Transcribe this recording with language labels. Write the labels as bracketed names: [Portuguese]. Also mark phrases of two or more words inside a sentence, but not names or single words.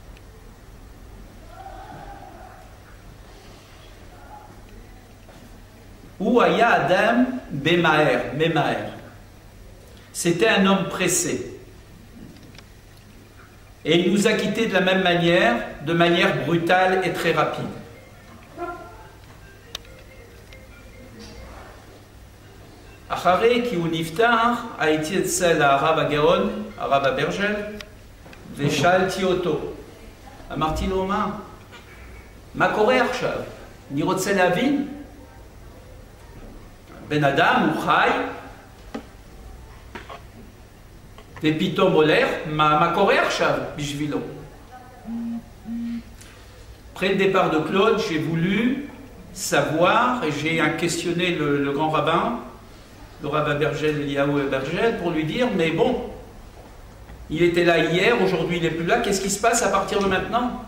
[Hebrew] והיה אדם ממהר. [French] C'était un homme pressé. Et il nous a quittés de la même manière, de manière brutale et très rapide. [Hebrew] אחרי כי הוא נפטר, הייתי אצל הרב הגאון, הרב אברג'ל, ושאלתי אותו. אמרתי לו, מה קורה עכשיו? אני רוצה להבין. בן אדם הוא חי, ופתאום הולך, מה קורה עכשיו בשבילו? [French] Après le départ de Claude, j'ai voulu savoir, et j'ai questionné le grand rabbin, le rabbin Bergel, Eliaou Bergel, pour lui dire, mais bon, il était là hier, aujourd'hui il n'est plus là, qu'est-ce qui se passe à partir de maintenant?